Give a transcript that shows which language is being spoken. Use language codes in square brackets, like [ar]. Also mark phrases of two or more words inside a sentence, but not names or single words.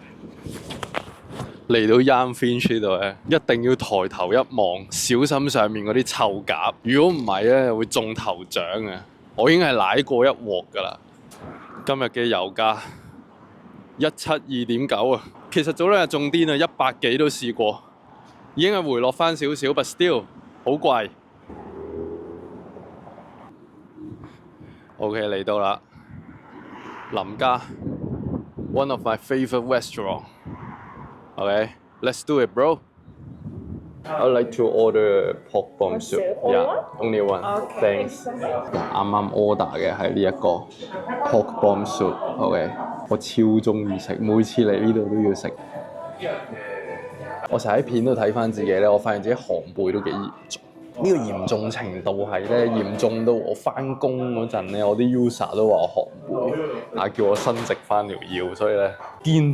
[yue] 嚟到 Yonge Finch 呢度咧，一定要抬頭一望，小心上面嗰啲臭甲。如果唔係咧，會中頭獎嘅。我已經係舐過一鑊㗎啦。今日嘅油價172.9啊，其實早兩日仲癲啊，100幾都試過，已經係回落翻少少 ， [en] but still [yue] 好貴。OK 嚟到啦，林家 ， [en] one of my favourite restaurant。 Okay, let's do it, bro. I'd like to order pork bomb soup. Yeah, only one. Okay. Thanks. [yue] 啱啱 order 嘅係呢一個 [en] pork bomb soup. [yue] OK， 我超中意食，每次嚟呢度都要食。我成日喺片度睇翻自己咧，我發現自己寒背都幾嚴重。呢個嚴重程度係咧嚴重到我翻工嗰陣咧，我啲 user 都話我寒背，叫我伸直翻條腰，所以咧堅